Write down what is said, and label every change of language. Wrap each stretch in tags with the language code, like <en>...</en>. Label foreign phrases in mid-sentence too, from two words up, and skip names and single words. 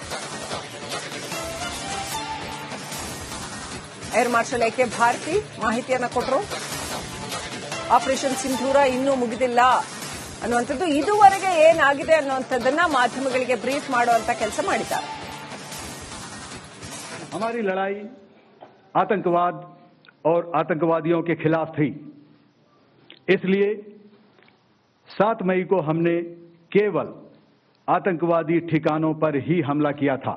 <kn>ಏರ್ ಮಾರ್ಷಲ್ ಎಕೆ ಭಾರತಿ ಮಾಹಿತಿಯನ್ನ ಕೊಟ್ಟರು. ಆಪರೇಷನ್ ಸಿಂಧೂರ ಇನ್ನೂ ಮುಗಿದಿಲ್ಲ ಅನ್ನುವಂಥದ್ದು ಇದುವರೆಗೆ ಏನಾಗಿದೆ ಅನ್ನುವಂಥದ್ದನ್ನ ಮಾಧ್ಯಮಗಳಿಗೆ ಬ್ರೀಫ್ ಮಾಡುವಂತ ಕೆಲಸ ಮಾಡಿದ್ದಾರೆ.</kn> <hi>हमारी लड़ाई आतंकवाद और आतंकवादियों के खिलाफ थी, इसलिए 7 मई को हमने केवल आतंकवादी ठिकानों पर ही हमला किया था।</hi>